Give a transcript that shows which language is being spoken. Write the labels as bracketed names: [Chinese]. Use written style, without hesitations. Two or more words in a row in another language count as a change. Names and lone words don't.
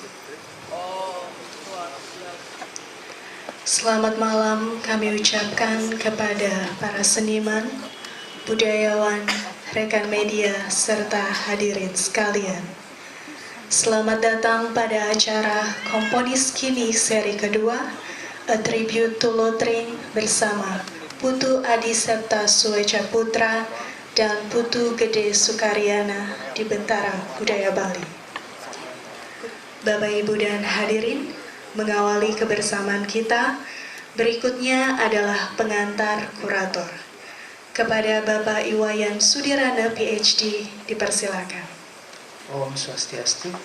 [Indonesian] Selamat malam kami ucapkan kepada para seniman, budayawan, rekan media, serta hadirin sekalian. Selamat datang pada acara Komponis Kini seri kedua, A Tribute to Lotring bersama Putu Adi Septa Sueca Putra dan Putu Gede Sukaryana di Bentara Budaya Bali. Bapak, Ibu, dan hadirin, mengawali kebersamaan kita, berikutnya adalah pengantar kurator. Kepada Bapak Iwayan Sudirana PhD, dipersilakan. Om Swastiastu.